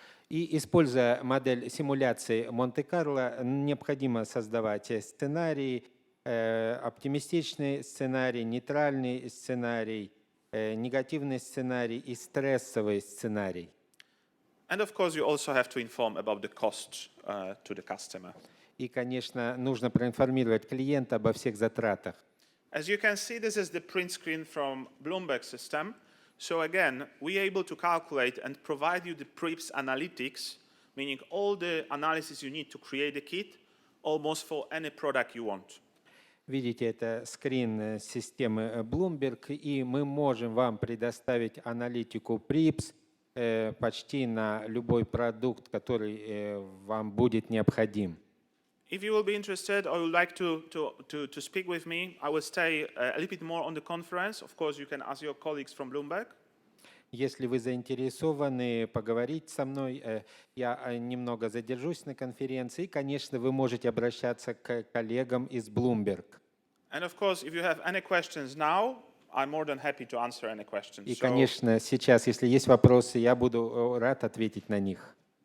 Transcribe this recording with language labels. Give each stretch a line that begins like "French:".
Russian: И используя модель симуляции Монте-Карло, необходимо создавать сценарии, оптимистичный сценарий, нейтральный сценарий, негативный сценарий и стрессовый сценарий.
English: And of course, you also have to inform about the cost to the customer.
Russian: И, конечно, нужно проинформировать клиента обо всех затратах.
English: As you can see, this is the print screen from BLOOMBERG system. So again, we are able to calculate and provide you the PRIIPs analytics, meaning all the analysis you need to create a kit, almost for any product you want.
Russian: Видите, это скрин системы Bloomberg, и мы можем вам предоставить аналитику PRIIPs почти на любой продукт, который вам будет необходим.
English: If you will be interested or would like to speak with me, I will stay a little bit more on the conference. Of course, you can ask your colleagues from Bloomberg.
Russian: Если вы заинтересованы поговорить со мной, я немного задержусь на конференции. И, конечно, вы можете обращаться к коллегам из Bloomberg.
English: And of course, if you have any questions now, I'm more than happy to answer any questions.
Russian: И, конечно, сейчас, если есть вопросы, я буду рад ответить на них.